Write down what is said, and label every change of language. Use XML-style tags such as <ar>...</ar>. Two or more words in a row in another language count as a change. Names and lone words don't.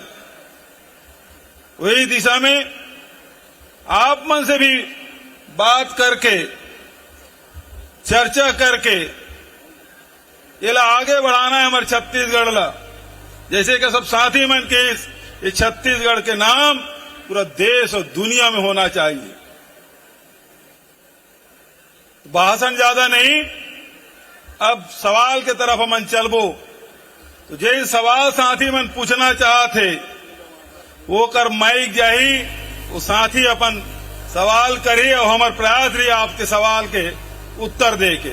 <hne>वही दिशा में आप मन से भी बात करके चर्चा करके ये ला आगे बढ़ाना है हमारे छत्तीसगढ़ ला। जैसे कि सब साथी मन के ये छत्तीसगढ़ के नाम पूरा देश और दुनिया में होना चाहिए। भाषण ज्यादा नहीं, अब सवाल के तरफ हमन चलबो। तो जे सवाल साथी मन पूछना चाहते वो कर माइक जाही, वो साथी अपन सवाल करिए और हमारे प्रयास रही आपके सवाल के उत्तर दे के।</hne>